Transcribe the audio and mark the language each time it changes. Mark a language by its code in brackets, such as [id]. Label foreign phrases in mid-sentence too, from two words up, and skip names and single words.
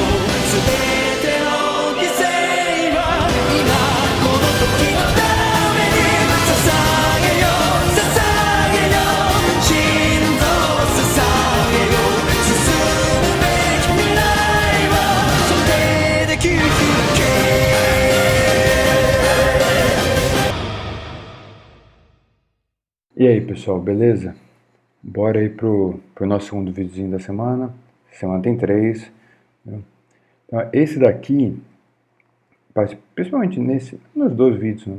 [ja] 全ての犠牲は今この時のために捧げよ捧げよ心臓を捧げよ。進むべき未来はそれで切り開け。 [pt] E aí pessoal, beleza? Bora aí pro nosso segundo videozinho da semana. Semana tem 3. Né? Então, esse daqui, principalmente nos 2 vídeos, né?